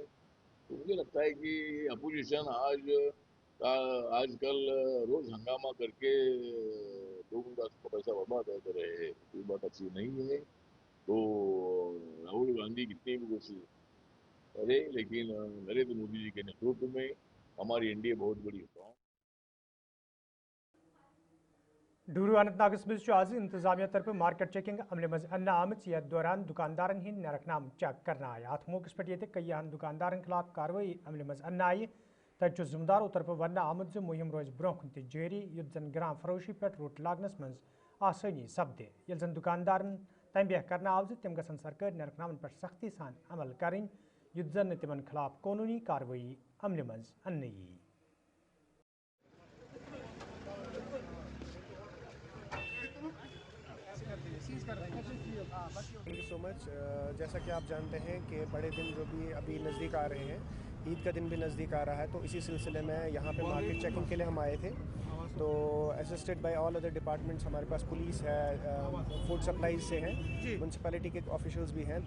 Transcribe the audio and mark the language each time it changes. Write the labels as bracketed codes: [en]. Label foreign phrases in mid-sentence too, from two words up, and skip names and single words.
[hi] तो मुझे लगता है कि अपोजिशन आजकल रोज हंगामा करके लोगों का पैसा बर्बाद कर रहे हैं, ये बात अच्छी नहीं है। तो राहुल गांधी कितनी भी कोशिश करे लेकिन नरेंद्र मोदी जी के नेतृत्व में हमारी एनडीए बहुत बड़ी स्ट्रॉन्ग। [ks] डूरू अनंतनागस मज आज इंतजामिया तरफ [en] market checking [ks] अमल मज अन्न आमत यथ दौरान दुकानदारन हिंद नरखनाम चेक करना आय। अत मौके पे कईयान दुकानदारन खिलाफ कार्रवाई अमल मज अन्न आय। तत जिम्मेदारों तरफ वन आमद मुहिम रोज ब्रोह कुन जारी युद्ध जन ग्राम फरोशी पे रोट लागनस मज आसानी सपदे। ये जन दुकानदारन तंबह करना आव तम गसन सरकारी नरखनामन पे सख्ती सान अमल करें युद्ध जन तिमन खिलाफ कानूनी कार्रवाई अमल मज अन्न यी। [en] thank you so much. [hi] जैसा कि आप जानते हैं कि बड़े दिन जो भी अभी नज़दीक आ रहे हैं, ईद का दिन भी नज़दीक आ रहा है, तो इसी सिलसिले में यहाँ पे [en] market checking [hi] के लिए हम आए थे। तो [en] assisted by all other departments, [hi] हमारे पास पुलिस है, [en] food supplies [hi] से हैं, म्यूनसिपैलिटी के ऑफिशियल्स भी हैं।